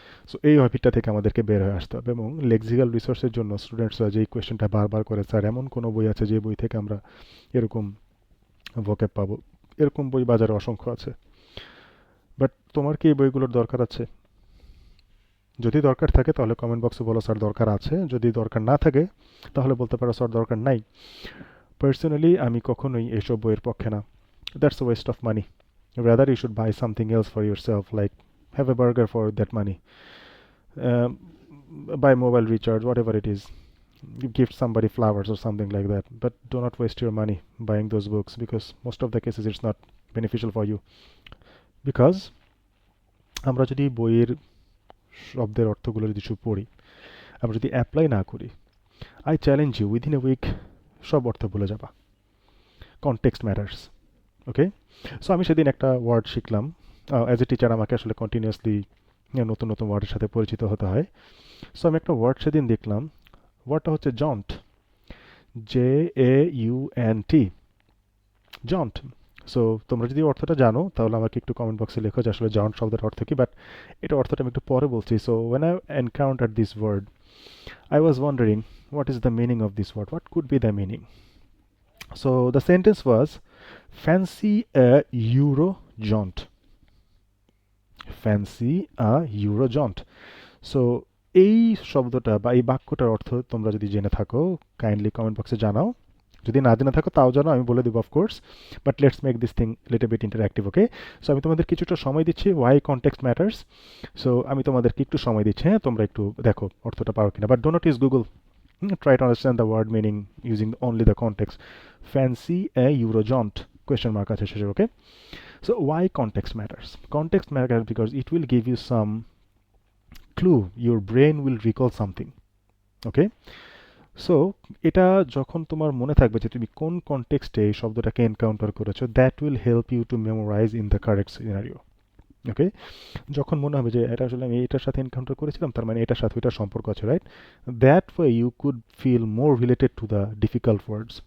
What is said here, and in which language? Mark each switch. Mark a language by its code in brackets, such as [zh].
[bn] So এই হ্যাবিটটা থেকে আমাদেরকে বের হয়ে আসতে হবে এবং লেক্সিক্যাল রিসোর্সের জন্য স্টুডেন্টসরা যেই কোয়েশ্চেনটা বারবার করে, স্যার এমন কোনো বই আছে যে বই থেকে আমরা এরকম ভোক্যাব পাবো? এরকম বই বাজারে অসংখ্য আছে, বাট তোমার কি এই বইগুলোর দরকার আছে? যদি দরকার থাকে তাহলে কমেন্ট বক্সে বলো স্যার দরকার আছে, যদি দরকার না থাকে তাহলে বলতে পারো স্যার দরকার নাই। পার্সোনালি আমি কখনোই এসব বইয়ের পক্ষে না। [en] That's a waste of money. Rather you should buy something else for yourself, like have a burger for that money, um, buy mobile recharge, whatever it is. You gift somebody flowers or something like that, but do not waste your money buying those books, because most of the cases it's not beneficial for you. [bn] Because আমরা যদি বইয়ের শব্দের অর্থগুলো যদি শুধু পড়ি, আমরা যদি অ্যাপ্লাই না করি, [en] I challenge you within a week [bn] সব অর্থ ভুলে যাবা। [en] Context matters. [bn] ওকে, সো আমি সেদিন একটা ওয়ার্ড শিখলাম। অ্যাজ এ টিচার আমাকে আসলে কন্টিনিউয়াসলি নতুন নতুন ওয়ার্ডের সাথে পরিচিত হতে হয়। সো আমি একটা ওয়ার্ড সেদিন দেখলাম, ওয়ার্ডটা হচ্ছে জন্ট, JAUNT, জন্ট। সো তোমরা যদি অর্থটা জানো তাহলে আমাকে একটু কমেন্ট বক্সে লেখো যে আসলে জন্ট শব্দের অর্থ কি, বাট এটা অর্থটা আমি একটু পরে বলছি। [en] So when I encounter this word, I was wondering what is the meaning of this word? What could be the meaning? So the sentence was fancy a Euro jaunt. Fancy a Euro jaunt. [bn] So এই শব্দটা বা এই বাক্যটার অর্থ তোমরা যদি জেনে থাকো kindly comment বক্সে জানাও। যদি না জেনে থাকো তাও জানো, আমি বলে দেবো of course, [en] But let's make this thing little bit interactive. [bn] Okay, so আমি তোমাদের কিছুটা সময় দিচ্ছি, [en] Why context matters. [bn] সো আমি তোমাদেরকে একটু সময় দিচ্ছি, হ্যাঁ, তোমরা একটু দেখো অর্থটা পারো কিনা, [en] But do not use Google. Try to understand the word meaning using only the context. Fancy a Eurojaunt? Question mark [bn] আছে শেষে, [en] okay? So why context matters? Context matters because it will give you some clue. Your brain will recall something. Okay? [bn] So এটা যখন তোমার মনে থাকবে যে তুমি কোন কনটেক্সটে এই শব্দটাকে এনকাউন্টার করেছো, [en] That will help you to memorize in the correct scenario. [bn] ওকে, যখন মনে হবে যে এটা আসলে আমি এটার সাথে এনকাউন্টার করেছিলাম, তার মানে এটার সাথে ওইটার সম্পর্ক আছে, right? [en] That way you could feel more related to the difficult words.